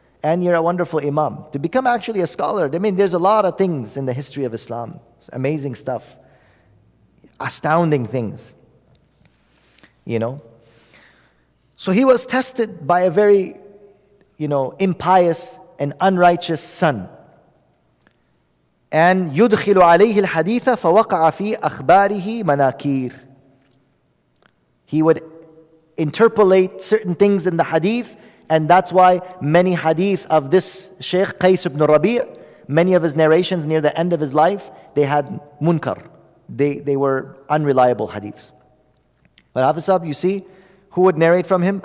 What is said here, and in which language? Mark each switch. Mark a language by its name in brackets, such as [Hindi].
[English] And you're a wonderful imam. To become actually a scholar, there's a lot of things in the history of Islam. It's amazing stuff. Astounding things. So he was tested by a very, impious and unrighteous son. [Arabic] And يدخل عليه الحديث فوقع في أخباره مناكير. [English] He would interpolate certain things in the hadith, and that's why many hadith of this Shaykh Qais ibn Rabi', many of his narrations near the end of his life, they had munkar. They were unreliable hadiths. But Hafiz Sahib, you see, who would narrate from him?